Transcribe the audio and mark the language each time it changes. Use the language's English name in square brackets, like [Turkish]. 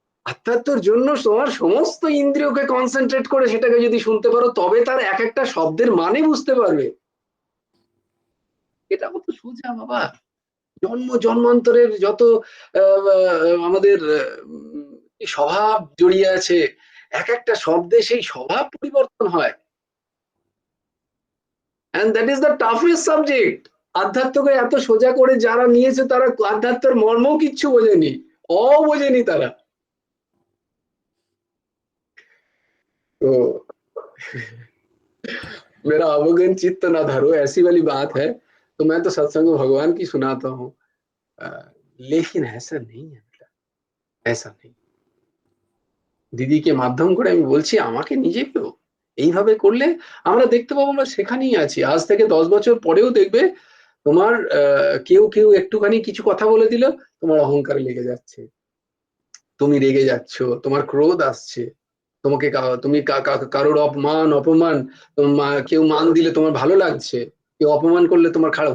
[Bangla] আধ্যাত্মের জন্য তোমার সমস্ত ইন্দ্রিয়কে কনসেন্ট্রেট করে সেটাকে যদি শুনতে পারো, তবে তার এক একটা শব্দের মানে বুঝতে পারবে। এটা কত সোজা বাবা। জন্ম জন্মান্তরের যত আমাদের স্বভাব জড়িয়ে আছে, এক একটা শব্দে সেই স্বভাব পরিবর্তন হয়। [English] and that is the toughest subject. [Bangla] আধ্যাত্মকে এত সোজা করে যারা নিয়েছে, তারা আধ্যাত্মের মর্ম কিচ্ছু বোঝেনি, বোঝেনি তারা। [Hindi] তো मेरा अवगन चित्त ना धरो, ऐसी वाली बात है। तो मैं तो सत्संग भगवान की सुनाता हूँ, लेकिन ऐसा नहीं है, ऐसा नहीं। [Bangla] দিদিকে মাধ্যম করে আমি বলছি, আমাকে নিজেকেও এইভাবে করলে আমরা দেখতে পাবো আমরা সেখানেই আছি। আজ থেকে 10 বছর পরেও দেখবে তোমার কেউ কেউ একটুখানি কিছু কথা বলে দিল, তোমার অহংকারে লেগে যাচ্ছে, তুমি রেগে যাচ্ছ, তোমার ক্রোধ আসছে, তোমাকে তুমি কারোর অপমান, কেউ মান দিলে তোমার ভালো লাগছে, কেউ অপমান করলে তোমার খারাপ।